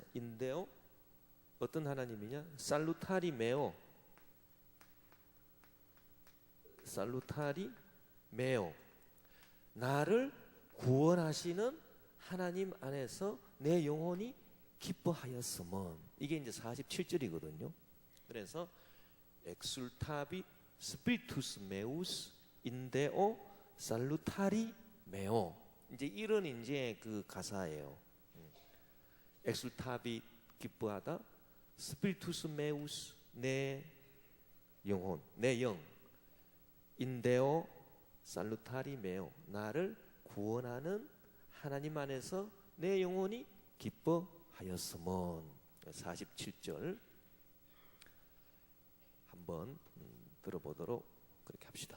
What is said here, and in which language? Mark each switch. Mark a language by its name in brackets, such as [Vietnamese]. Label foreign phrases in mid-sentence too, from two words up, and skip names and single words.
[Korean] 인데오 어떤 하나님이냐? [Latin] salutari meo, [Korean] 나를 구원하시는 하나님 안에서 내 영혼이 기뻐하였으면, 이게 이제 47절이거든요. [Latin] 그래서 exultavi spiritus meus indeo salutari meo, [Korean] 이제 이런 이제 그 가사예요. exultavi 기뻐하다, [Latin] spiritus meus [Korean] 내 영혼, 내 영, [Latin] indeo salutari meo [Korean] 나를 구원하는 하나님 안에서 내 영혼이 기뻐하였으면. 47절 한번 들어보도록 그렇게 합시다.